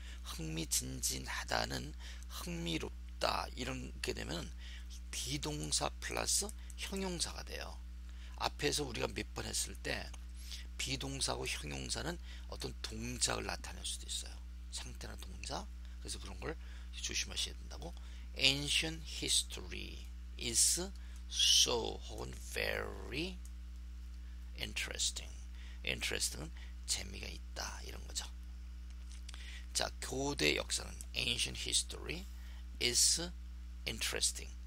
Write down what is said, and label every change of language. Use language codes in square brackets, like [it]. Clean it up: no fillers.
[ko] 흥미진진하다는 흥미롭다 이렇게 되면 비동사 플러스 형용사가 돼요. 앞에서 우리가 몇 번 했을 때 비동사하고 형용사는 어떤 동작을 나타낼 수도 있어요. 상태나 동작. 그래서 그런 걸 조심하셔야 된다고. [en] Ancient history is so [ko] 혹은 [en] very interesting. [ko] interesting은 재미가 있다 이런 거죠. 자, 고대 역사는 [en] ancient history is interesting.